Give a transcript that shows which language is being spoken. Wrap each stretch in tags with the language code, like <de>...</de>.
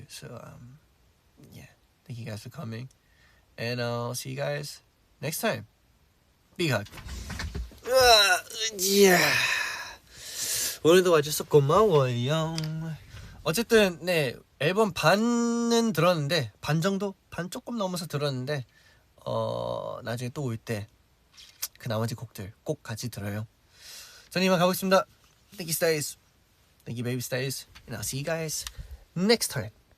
<en>So yeah, thank you guys for coming. And I'll see you guys next time. Big hug. Yeah.</en> <ko>오늘도 와줘서 고마워요. 어쨌든 네, 앨범 반은 들었는데, 반 정도? 반 조금 넘어서 들었는데 나중에 또 올 때 그 나머지 곡들 꼭 같이 들어요. 저는 이만 가보겠습니다.</ko> <en>Thank you stays. Thank you baby stays. And I'll see you guys next time.</en>